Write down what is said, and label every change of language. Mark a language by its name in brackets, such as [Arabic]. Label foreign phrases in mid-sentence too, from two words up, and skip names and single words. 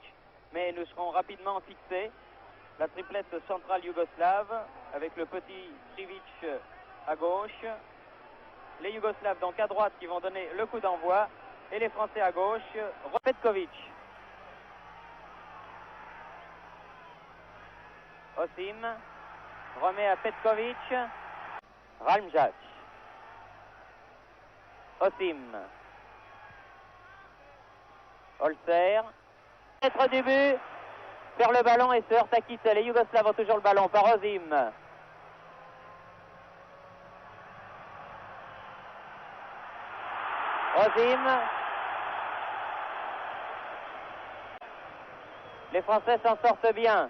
[French] Mais nous serons rapidement fixés. La triplette centrale yougoslave avec le petit Trivic à gauche. Les Yougoslaves donc à droite qui vont donner le coup d'envoi. Et les Français à gauche, Petkovic. Osim remet à Petkovic. Ralmjac. Osim. Holzer. Maître du but, perd le ballon et se heurte à quitter. Les Yougoslaves ont toujours le ballon par Osim. Osim. Les Français s'en sortent bien.